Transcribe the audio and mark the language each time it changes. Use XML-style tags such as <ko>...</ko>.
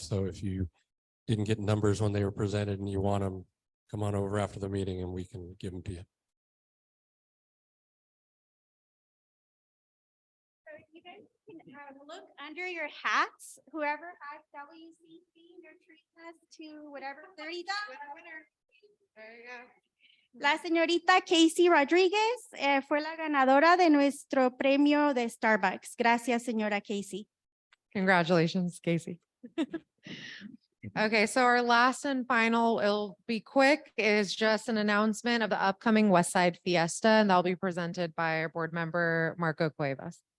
<en>So if you didn't get numbers when they were presented and you want them, come on over after the meeting and we can give them to you. So you guys can look under your hats, whoever has WCC in their tree class to whatever 30. There you go.</en> <es>La señorita Casey Rodríguez fue la ganadora de nuestro premio de Starbucks. Gracias, señora Casey.</es> <en>Congratulations, Casey. Okay, so our last and final, it'll be quick, is just an announcement of the upcoming Westside Fiesta, and that'll be presented by our board member, Marco Cuevas.</en>